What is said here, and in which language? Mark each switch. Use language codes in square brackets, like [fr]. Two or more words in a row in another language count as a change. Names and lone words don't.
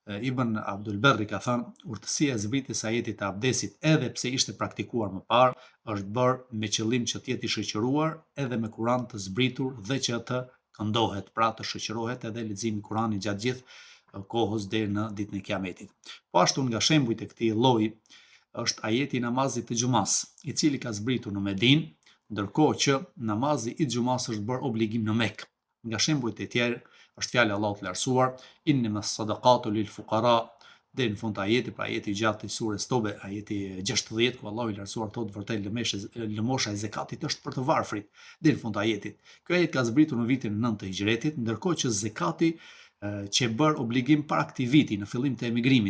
[sq] Ibn Abdul Berri ka thënë, urtësia e zbritjes së ajetit të abdesit, edhe pse ishte praktikuar më parë, është bërë me qëllim që të jetë i shoqëruar edhe me Kur'an të zbritur dhe që të këndohet, pra të shoqërohet edhe leximi i Kur'anit gjatë gjithë kohës deri në ditën e Kiametit. Po ashtu nga shembujt e këtij lloji është ajeti i namazit të xumas, i cili ka zbritur në Medinë, ndërkohë që namazi i xumas është bërë obligim në Mekë. Nga shembujt e tjerë është fjala e Allahut të lartësuar, [ar] إنما الصدقات للفقراء, [sq] deri në fund të ajetit, pra ajeti i gjatë i surës Tobe, ajeti 60, ku Allahu i lartësuar thotë vërtet lëmosha e zakatit është për të varfrit, deri në fund të ajetit. Ky ajet ka zbritur në vitin 9 të Hijretit, ndërkohë që zakati që bër obligim para këtij viti në fillim të emigrimit.